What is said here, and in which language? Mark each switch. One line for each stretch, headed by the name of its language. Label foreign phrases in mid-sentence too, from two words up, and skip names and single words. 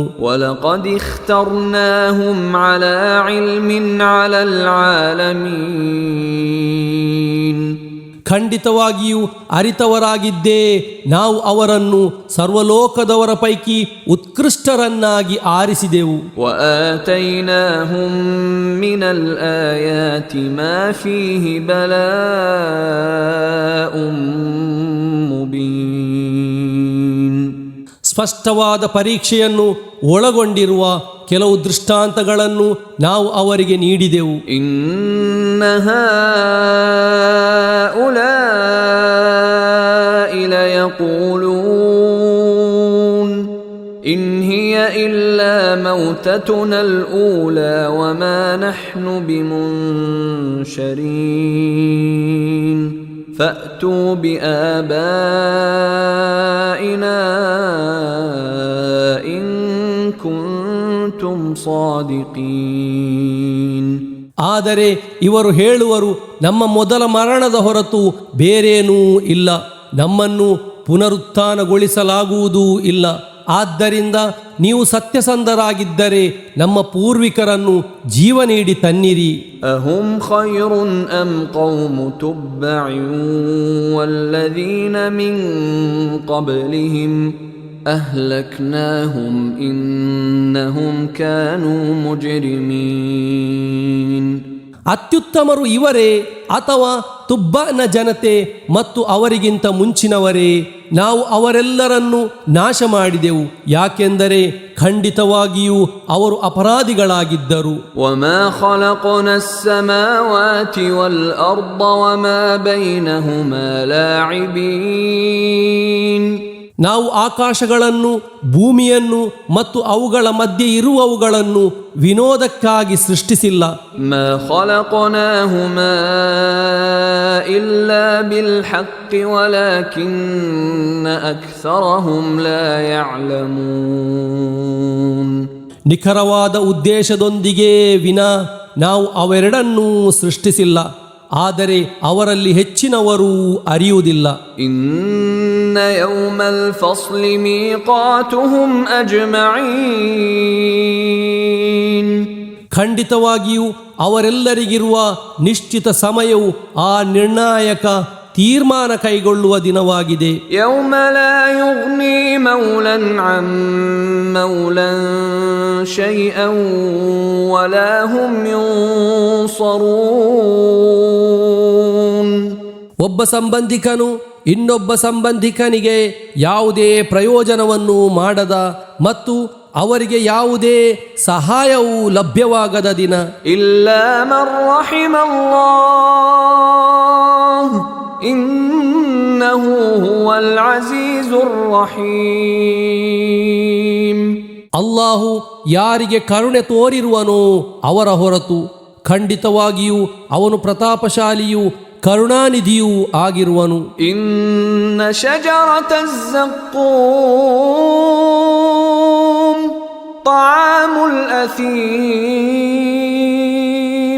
Arabic: ولقد اخترناهم على علم على العالمين.
Kannada: ಖಂಡಿತವಾಗಿಯೂ ಅರಿತವರಾಗಿದ್ದೇ ನಾವು ಅವರನ್ನು ಸರ್ವಲೋಕದವರ ಪೈಕಿ ಉತ್ಕೃಷ್ಟರನ್ನಾಗಿ ಆರಿಸಿದೆವು.
Arabic: وآتيناهم من الآيات ما فيه بلاء مبين.
Kannada: ಸ್ಪಷ್ಟವಾದ ಪರೀಕ್ಷೆಯನ್ನು ಒಳಗೊಂಡಿರುವ ಕೆಲವು ದೃಷ್ಟಾಂತಗಳನ್ನು ನಾವು ಅವರಿಗೆ ನೀಡಿದೆವು.
Arabic: إن هؤلاء ليقولون إن هي إلا موتتنا الأولى وما نحن بمنشرين فأتوا بآبائنا إن كنتم صادقين.
Kannada: ಆದರೆ ಇವರು ಹೇಳುವರು, ನಮ್ಮ ಮೊದಲ ಮರಣದ ಹೊರತು ಬೇರೇನೂ ಇಲ್ಲ, ನಮ್ಮನ್ನು ಪುನರುತ್ಥಾನಗೊಳಿಸಲಾಗುವುದೂ ಇಲ್ಲ. ಆದ್ದರಿಂದ ನೀವು ಸತ್ಯಸಂಧರಾಗಿದ್ದರೆ ನಮ್ಮ ಪೂರ್ವಿಕರನ್ನು ಜೀವ ನೀಡಿ ತನ್ನಿರಿ.
Arabic: أهم خير أم قوم تبع والذين من قبلهم أهلكناهم إنهم كانوا مجرمين.
Kannada: ಅತ್ಯುತ್ತಮರು ಇವರೇ ಅಥವಾ ತುಬ್ಬನ ಜನತೆ ಮತ್ತು ಅವರಿಗಿಂತ ಮುಂಚಿನವರೇ? ನಾವು ಅವರೆಲ್ಲರನ್ನು ನಾಶ ಮಾಡಿದೆವು, ಯಾಕೆಂದರೆ ಖಂಡಿತವಾಗಿಯೂ ಅವರು ಅಪರಾಧಿಗಳಾಗಿದ್ದರು.
Arabic: وما خلقنا السماوات والأرض وما بينهما لاعبين.
Kannada: ನಾವು ಆಕಾಶಗಳನ್ನು, ಭೂಮಿಯನ್ನು ಮತ್ತು ಅವುಗಳ ಮಧ್ಯೆ ಇರುವವುಗಳನ್ನು ವಿನೋದಕ್ಕಾಗಿ ಸೃಷ್ಟಿಸಿಲ್ಲ.
Arabic: ما خلقناهما إلا بالحق ولكن أكثرهم لا يعلمون.
Kannada: ನಿಖರವಾದ ಉದ್ದೇಶದೊಂದಿಗೆ ವಿನಾ ನಾವು ಅವೆರಡನ್ನೂ ಸೃಷ್ಟಿಸಿಲ್ಲ, ಆದರೆ ಅವರಲ್ಲಿ ಹೆಚ್ಚಿನವರು ಅರಿಯುವುದಿಲ್ಲ.
Arabic: إن يوم الفصل ميقاتهم أجمعين.
Kannada: ಖಂಡಿತವಾಗಿಯೂ ಅವರೆಲ್ಲರಿಗಿರುವ ನಿಶ್ಚಿತ ಸಮಯವು ಆ ನಿರ್ಣಾಯಕ ತೀರ್ಮಾನ ಕೈಗೊಳ್ಳುವ ದಿನವಾಗಿದೆ.
Arabic: يوم لا يغني مولا عن مولا شيئا ولا هم ينصرون.
Kannada: ಒಬ್ಬ ಸಂಬಂಧಿಕನು ಇನ್ನೊಬ್ಬ ಸಂಬಂಧಿಕನಿಗೆ ಯಾವುದೇ ಪ್ರಯೋಜನವನ್ನು ಮಾಡದ ಮತ್ತು ಅವರಿಗೆ ಯಾವುದೇ ಸಹಾಯವೂ ಲಭ್ಯವಾಗದ ದಿನ.
Arabic: إلا من رحم الله إنه هو العزيز الرحيم.
Kannada: ಅಲ್ಲಾಹು ಯಾರಿಗೆ ಕರುಣೆ ತೋರಿರುವನೋ ಅವರ ಹೊರತು ಖಂಡಿತವಾಗಿಯೂ ಅವನು ಪ್ರತಾಪಶಾಲಿಯೂ ಕರುಣಾನಿಧಿಯೂ ಆಗಿರುವನು.
Arabic: إن شجرة الزقوم طعام الأثيم.